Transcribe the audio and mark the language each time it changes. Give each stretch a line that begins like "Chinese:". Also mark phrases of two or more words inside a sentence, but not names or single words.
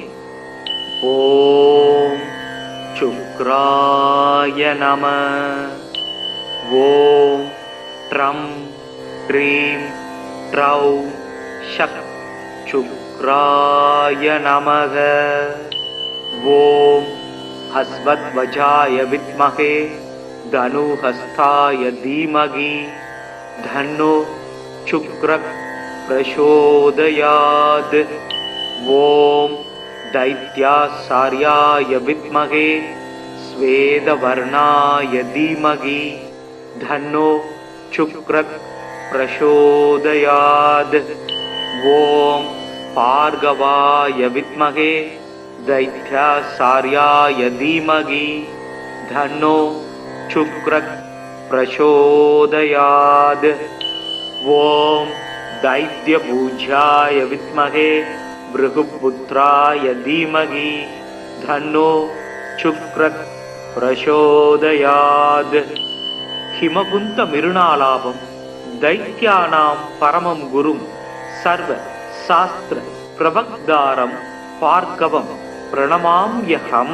Sanskrit: ॐ शुक्राय नम. ॐ द्रां द्रीं द्रौं सः शुक्राय नमः. ॐ अश्वध्वजाय विद्महे धनुहस्ताय धीमहि धन्नो शुक्रः प्रचोदयात्. ओम दैत्यासार्याय विद्महे स्वेदवर्णाय धीमहि धन्नो शुक्रः प्रचोदयात्. ॐ भार्गवाय विद्महे दैत्याचार्याय धीमहि तन्नो शुक्रः प्रचोदयात्. ஓம் दैत्यपूज्याय विद्महे भृगुपुत्राय धीमहि धन्नो शुक्रः प्रचोदयात्. हिमकुन्त मिरुणालाभं दैत्यानां परमं गुरुं सर्व शास्त्र प्रवक्तारं भार्गवं प्रणमाम्यहम्.